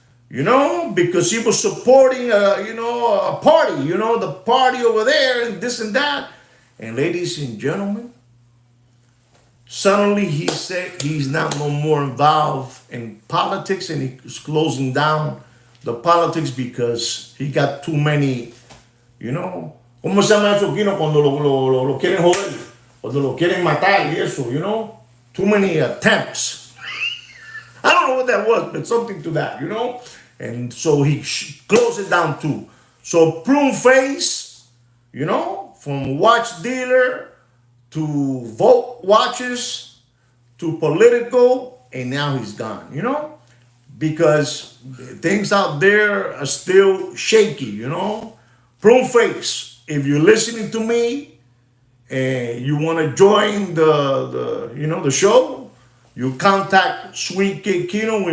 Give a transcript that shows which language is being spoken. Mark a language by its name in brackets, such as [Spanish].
[English] Because he was supporting, a party, the party over there and this and that. And ladies and gentlemen, suddenly he said he's not no more involved in politics, and he's closing down the politics because he got too many, [Spanish] ¿cómo se llama eso, Kino? Cuando lo quieren joder, cuando lo quieren matar y eso, [English] too many attempts. I don't know what that was, but something to that, And so he closed it down too. So Prune Face, from watch dealer to Volt watches to political, and now he's gone, because things out there are still shaky, Prune Face, if you're listening to me and you want to join the show, you contact Sweet Kid Kino.